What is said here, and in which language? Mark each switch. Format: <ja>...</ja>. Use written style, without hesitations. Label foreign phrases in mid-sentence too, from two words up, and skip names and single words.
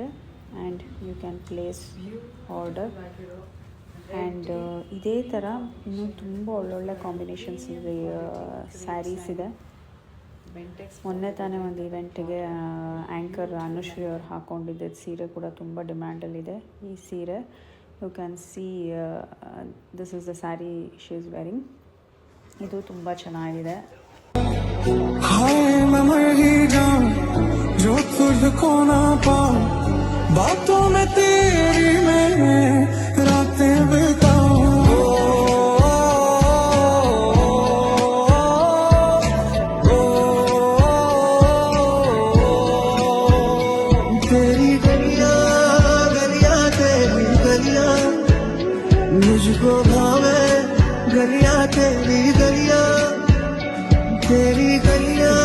<en>And you can place order.</en> <kn>ಆ್ಯಂಡ್ ಇದೇ ಥರ ಇನ್ನೂ ತುಂಬ ಒಳ್ಳೊಳ್ಳೆ ಕಾಂಬಿನೇಷನ್ಸ್ ಇದೆ, ಸ್ಯಾರೀಸ್ ಇದೆ. ಮೊನ್ನೆ ತಾನೇ ಒಂದು ಇವೆಂಟಿಗೆ ಆ್ಯಂಕರ್ ಅನುಶ್ರೀ ಅವ್ರು ಹಾಕ್ಕೊಂಡಿದ್ದ ಸೀರೆ ಕೂಡ ತುಂಬ ಡಿಮ್ಯಾಂಡಲ್ಲಿದೆ. ಈ ಸೀರೆ</kn> <en>you can see, this is the saree she is wearing.</en> <kn>ಇದು ತುಂಬ ಚೆನ್ನಾಗಿದೆ.</kn> <hi>हाय मैं मर ही जाऊं जो तुझको ना पाऊं, बातों में तेरी मैं रातें बिताऊं. तेरी गलियां गलियां तेरी गलियां मुझको भावे, गलियां तेरी गलियां तेरी गलियां</hi>